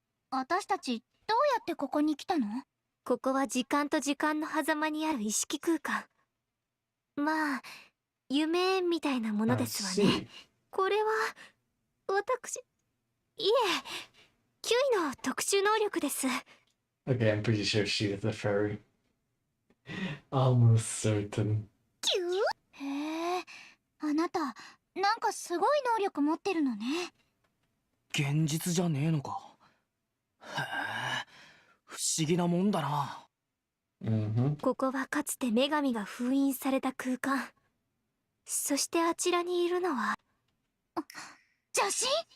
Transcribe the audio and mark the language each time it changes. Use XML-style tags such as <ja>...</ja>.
<ja>私たちどうやってここに来たの？ここは時間と時間の狭間にある意識空間。まあ夢みたいなものですわね。これは私、いえ、キュイの特殊能力です。</ja> <en>Okay, I'm pretty sure she is a fairy. Almost certain.</en> <ja>キュー？へえ、あなたなんかすごい能力持ってるのね。現実じゃねえのか。へえ、不思議なもんだな。ここはかつて女神が封印された空間。そしてあちらにいるのは邪神？</ja>